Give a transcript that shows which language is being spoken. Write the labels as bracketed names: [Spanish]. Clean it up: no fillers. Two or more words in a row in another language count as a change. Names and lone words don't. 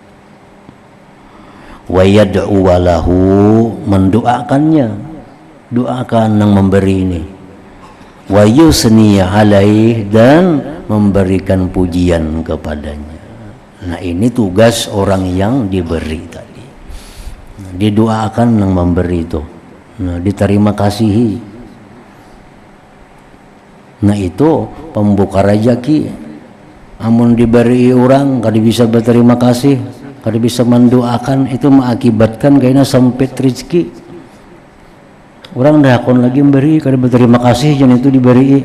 [Arabic] Wa yad'u walahu, [Indonesian] mendoakannya, doakan yang memberi ini. [Arabic] Wa yusni alaih, [Indonesian] dan memberikan pujian kepadanya. Nah ini tugas orang yang diberi tadi. Didoakan yang memberi itu. Nah diterima kasihi. Nah itu pembuka rezeki. Amun diberi orang kada bisa berterima kasih, kada bisa mendoakan, itu mengakibatkan kayaknya sempit rezeki. [Banjar] Orang dah akon lagi memberi kada berterima kasih, jangan itu diberi.